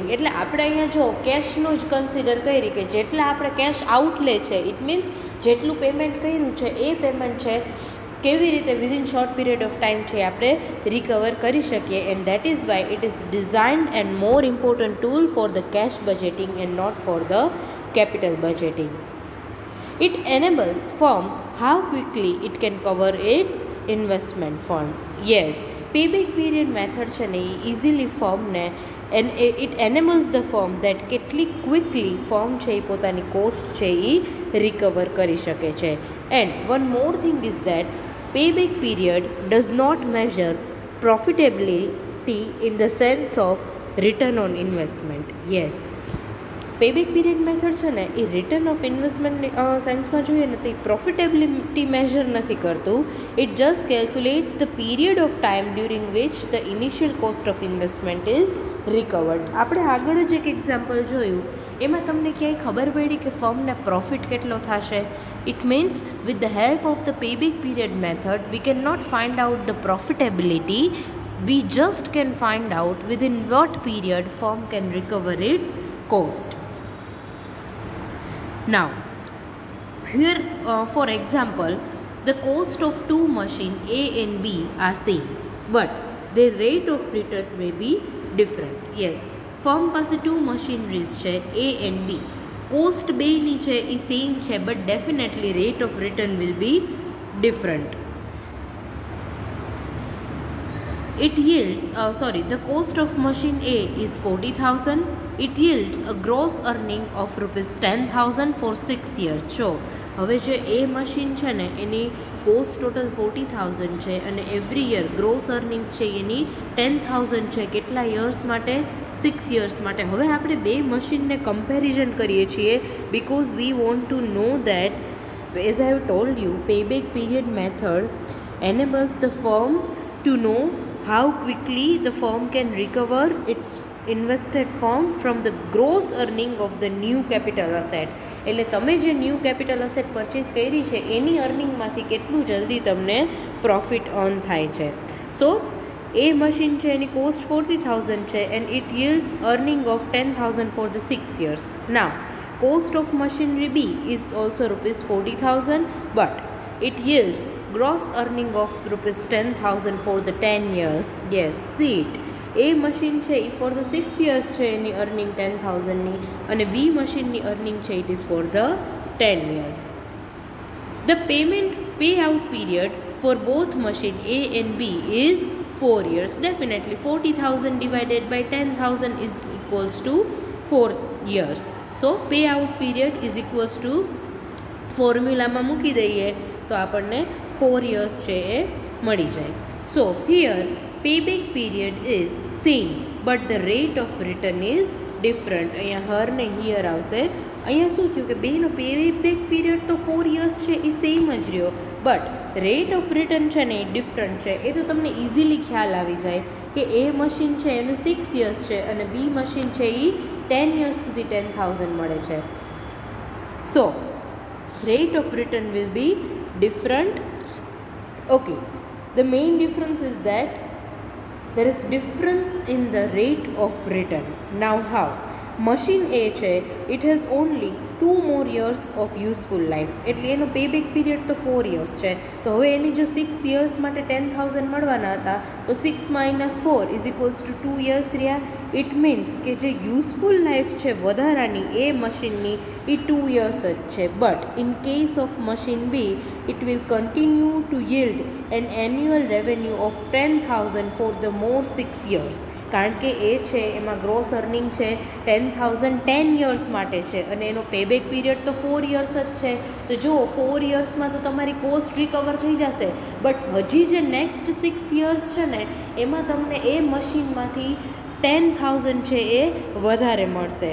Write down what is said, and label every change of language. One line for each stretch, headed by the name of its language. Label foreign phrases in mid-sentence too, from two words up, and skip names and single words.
Gujarati: એટલે આપણે અહીંયા જો કેશનું જ કન્સિડર કરી કે જેટલા આપણે
English: cash outlay
Gujarati: છે,
English: it means
Gujarati: જેટલું પેમેન્ટ કર્યું છે એ પેમેન્ટ છે કેવી રીતે
English: within short period of time
Gujarati: છે આપણે રિકવર કરી શકીએ.
English: and that is why it is designed and more important tool for the cash budgeting and not for the capital budgeting. It enables firm how quickly it can cover its investment fund. Yes, payback period method
Gujarati: છે ને એ
English: easily firmને and it enables the firm that
Gujarati: કેટલી
English: quickly firm
Gujarati: છે એ પોતાની કોસ્ટ છે એ રિકવર કરી શકે છે.
English: and one more thing is that payback period does not measure profitability in the sense of return on investment. Yes, payback period method
Gujarati: છે ને એ
English: return of investmentની
Gujarati: સેન્સમાં જોઈએ ને તો એ
English: profitability measure
Gujarati: નથી કરતું.
English: it just calculates the period of time during which the initial cost of investment is recovered.
Gujarati: આપણે આગળ જ એક એક્ઝામ્પલ જોયું, એમાં તમને ક્યાંય ખબર પડી કે
English: firmને profit
Gujarati: કેટલો થશે.
English: it means with the help of the payback period method we can not find out the profitability we just can find out within what period firm can recover its cost. Now, here for example, the cost of two machines A and B are same, but their rate of return may be different. Yes, firm પાસે two machineries છે A and B.
Gujarati: Cost બેની છે એ સેમ છે,
English: but definitely rate of return will be different. It yields, the cost of machine A is 40,000. It yields a gross earning of rupees 10,000 for 6 years. So,
Gujarati: હવે જે A મશીન છે ને એની
English: cost total
Gujarati: 40,000 છે અને
English: every year gross earnings
Gujarati: છે એની 10,000 છે. કેટલા યર્સ માટે? 6 યર્સ માટે. હવે આપણે બે મશીનને કમ્પેરિઝન કરીએ છીએ
English: because we want to know that, as I have told you, payback period method enables the firm to know how quickly the firm can recover its invested firm from the gross earning of the new capital asset.
Gujarati: એટલે તમે જે
English: new capital asset purchase
Gujarati: કરી છે એની અર્નિંગમાંથી કેટલું જલ્દી તમને
English: profit earn
Gujarati: થાય છે.
English: સો
Gujarati: એ મશીન છે એની
English: કોસ્ટ 40,000 છે and it yields earning of 10,000 for the 6 years. Now, cost of machinery B is also rupees 40,000, but it yields gross earning of rupees 10,000 for the 10 years. Yes, see it.
Gujarati: A મશીન છે એ
English: for the 6 years
Gujarati: છે એની અર્નિંગ 10,000ની અને B મશીનની અર્નિંગ છે
English: it is for the 10 years. The payout period for both machine A and B is 4 years. Definitely 40,000 divided by 10,000 is equals to 4 years. So payout period is equals to
Gujarati: ફોર્મ્યુલામાં મૂકી દઈએ તો આપણને 4 years છે એ મળી જાય.
English: So here payback period is same but the rate of return is different.
Gujarati: અહીંયા હર ને હિયર આવશે. અહીંયા શું થયું કે બેનો
English: payback period
Gujarati: તો 4 years છે એ સેમ જ રહ્યો,
English: but rate of return
Gujarati: છે ને એ ડિફરન્ટ છે. એ તો તમને ઇઝીલી ખ્યાલ આવી જાય કે એ મશીન છે એનું 6 years છે અને બી મશીન છે એ 10 years સુધી 10,000 મળે છે.
English: સો rate of return will be different. Okay, the main difference is that there is difference in the rate of return. Now how? Machine A છે it has only 2 more years of useful life,
Gujarati: એટલે એનો
English: payback period
Gujarati: તો 4 years છે. તો હવે એની જો 6 years માટે 10,000 મળવાના હતા તો 6 - 4
English: is equals to
Gujarati: 2 years રહ્યા.
English: it means
Gujarati: કે જે યુઝફુલ લાઈફ છે વધારાની એ મશીનની એ 2 years જ છે.
English: but in case of machine B it will continue to yield an annual revenue of 10,000 for the more 6 years.
Gujarati: કારણ કે એ છે એમાં
English: gross earning
Gujarati: છે 10,000 10 years માટે છે અને એનો
English: payback period
Gujarati: તો 4 years જ છે. તો જો 4 yearsમાં તો તમારી કોસ્ટ રિકવર થઈ જશે, બટ હજી જે નેક્સ્ટ 6 years છે ને એમાં તમને એ મશીનમાંથી 10,000 છે એ વધારે મળશે.